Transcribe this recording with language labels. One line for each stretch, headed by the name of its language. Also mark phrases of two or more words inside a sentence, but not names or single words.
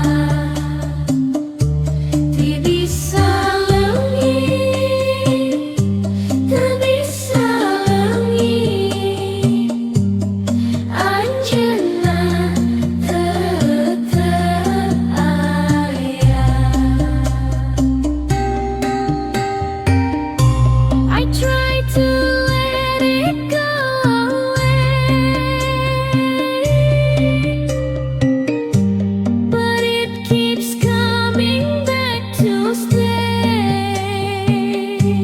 Sundanese: Teu bisa leungit, teu bisa leungit, anjeunna tetep aya.
English: I try to let it go away, but it keeps coming back to stay.